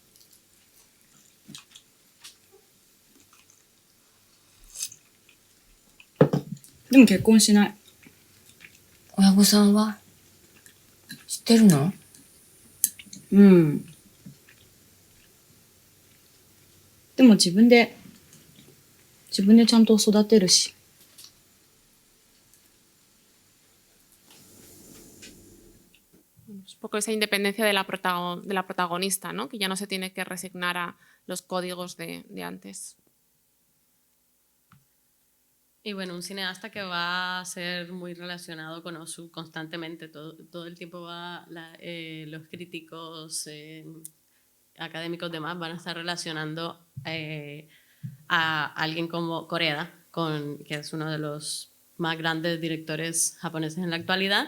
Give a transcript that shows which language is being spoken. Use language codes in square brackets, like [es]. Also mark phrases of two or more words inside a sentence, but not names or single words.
[ja] でも結婚しない。親御さんは知ってるの？うん。でも自分でちゃんと育てるし。 [es] Un poco esa independencia de la protagonista, ¿no? Que ya no se tiene que resignar a los códigos de antes. Y bueno, un cineasta que va a ser muy relacionado con Ozu constantemente, todo el tiempo los críticos, académicos y demás van a estar relacionando a alguien como Koreeda, que es uno de los más grandes directores japoneses en la actualidad.